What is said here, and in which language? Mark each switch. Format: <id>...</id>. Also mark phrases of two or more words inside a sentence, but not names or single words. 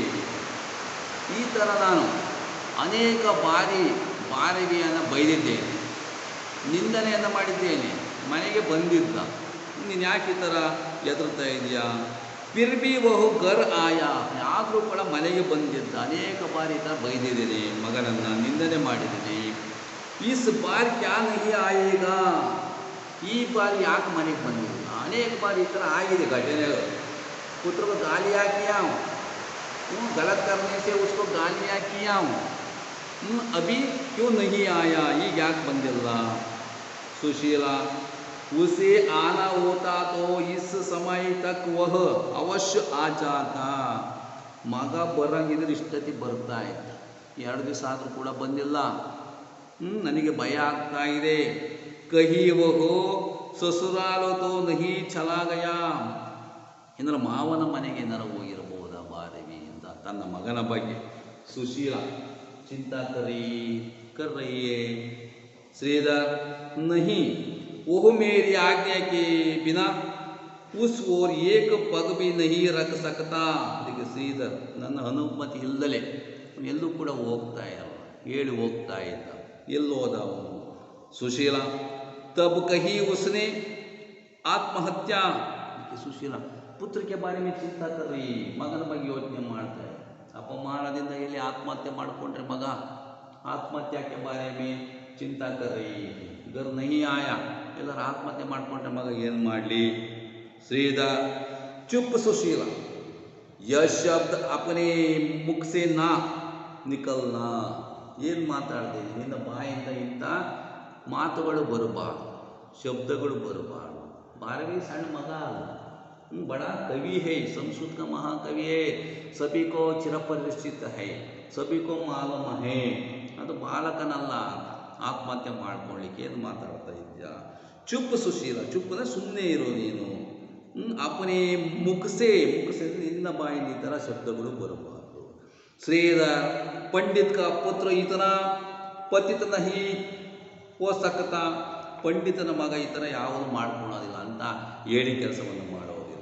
<kn>ಈ ಥರ ನಾನು ಅನೇಕ ಬಾರಿ ಬಾರವಿಯನ್ನು ಬೈದಿದ್ದೇನೆ, ನಿಂದನೆಯನ್ನು ಮಾಡಿದ್ದೇನೆ. ಮನೆಗೆ ಬಂದಿದ್ದ, ನೀನು ಯಾಕೆ ಈ ಥರ ಎದುರ್ತಾ ಇದೆಯಾ?</kn> <hi>फिर भी बहु घर आया,</hi> <kn>ಆದರೂ ಕೂಡ ಮನೆಗೆ ಬಂದಿದ್ದ. ಅನೇಕ ಬಾರಿ ಈ ಥರ ಬೈದಿದ್ದೀನಿ, ಮಗನನ್ನು ನಿಂದನೆ ಮಾಡಿದ್ದೀನಿ.</kn> <hi>इस बार क्या नहीं आयेगा,</hi> <kn>ಈ ಬಾರಿ ಯಾಕೆ ಮನೆಗೆ ಬಂದಿಲ್ಲ? ಅನೇಕ ಬಾರಿ ಈ ಥರ ಆಗಿದೆ ಘಟನೆಗಳು.</kn> <hi>पुत्र को गालियाँ किया हूँ, गलत करने से उसको गालियाँ किया हूँ, अभी क्यों नहीं आया, ये</hi> <kn>ಯಾಕ ಬಂದಿಲ್ಲ.</kn> <hi>सुशीला, उसे आना होता तो इस समय तक वह अवश्य आ जाता.</hi> <kn>ಮಗ ಬರಂಗಿದ್ರೆ ಇಷ್ಟೊತ್ತಿ ಬರ್ತಾ ಇದ್ದ. 2 ದಿವಸ ಆದರೂ ಕೂಡ ಬಂದಿಲ್ಲ. ನನಗೆ ಭಯ ಆಗ್ತಾ ಇದೆ.</kn> <hi>कहीं वहो ससुराल तो नहीं चला गया,</hi> <kn>ಎಂದರೆ ಮಾವನ ಮನೆಗೆ ಏನಾರು ಹೋಗಿರಬಹುದಾ ಬಾರವಿ ಅಂತ ತನ್ನ ಮಗನ ಬಗ್ಗೆ ಸುಶೀಲ ಚಿಂತಾ</kn> <hi>कर रही है. श्रीधर, नहीं, वो मेरी आज्ञा के बिना उस ओर एक पग भी नहीं रख सकता.</hi> <kn>ಅದಕ್ಕೆ ಶ್ರೀಧರ್ ನನ್ನ ಅನುಮತಿ ಇಲ್ಲದಲೇ ಎಲ್ಲೂ ಕೂಡ ಹೋಗ್ತಾ ಇರಲ್ಲ, ಹೇಳಿ ಹೋಗ್ತಾ ಇದ್ದ. ಎಲ್ಲೋದ ಅವನು? ಸುಶೀಲ,</kn> <hi>तब कही उसने आत्महत्या. ಸುಶೀಲ पुत्र के बारे में चिंता कर रही,</hi> <kn>ಮಗನ ಬಗ್ಗೆ ಯೋಚನೆ ಮಾಡ್ತಾ ಇದೆ. ಅಪಮಾನದಿಂದ ಎಲ್ಲಿ ಆತ್ಮಹತ್ಯೆ ಮಾಡಿಕೊಂಡ್ರೆ ಮಗ, ಆತ್ಮಹತ್ಯೆ</kn> <hi>के बारे में चिंता कर रही. घर नहीं आया,</hi> <kn>ಎಲ್ಲರೂ ಆತ್ಮಹತ್ಯೆ ಮಾಡಿಕೊಂಡ್ರೆ ಮಗ ಏನು ಮಾಡಲಿ?</kn> <hi>श्रीधर, चुप सुशीला, यह शब्द अपने मुख से ना निकलना.</hi> <kn>ಏನು ಮಾತಾಡ್ತಾ ಇದ್ದೀನಿ? ನಿನ್ನ ಬಾಯಿಂದ ಇಂಥ ಮಾತುಗಳು ಬರಬಾರ್ದು, ಶಬ್ದಗಳು ಬರಬಾರ್ದು. ಬಾರವಿ ಸಣ್ಣ ಮಗ ಅಲ್ಲ,</kn> <hi>बड़ा कवि है, संस्कृत का महाकवि है, सभी को चिरपरिचित है, सभी को मालूम है.</hi> <kn>ಅದು ಬಾಲಕನಲ್ಲ ಆತ್ಮಹತ್ಯೆ ಮಾಡ್ಕೊಳ್ಳಿಕ್ಕೆ ಏನು ಮಾತಾಡ್ತಾ ಇದ್ಯಾ? ಚುಪ್ ಸುಶೀಲ, ಚುಪ್ ಅಂದರೆ ಸುಮ್ಮನೆ ಇರೋ ನೀನು.</kn> <hi>अपने मुख से, मुख से</hi> <kn>ನಿನ್ನ ಬಾಯಿಂದ ಈ ಥರ ಶಬ್ದಗಳು ಬರಬಾರ್ದು. ಶ್ರೀಧರ್,</kn> <hi>पंडित का पुत्र</hi> <kn>ಈ ಥರ</kn> <hi>पतित नहीं हो सकता,</hi> <kn>ಪಂಡಿತನ ಮಗ ಈ ಥರ ಯಾವುದು ಮಾಡ್ಕೊಳ್ಳೋದಿಲ್ಲ ಅಂತ ಹೇಳಿ ಕೆಲಸವನ್ನು ಮಾಡೋದಿಲ್ಲ.</kn>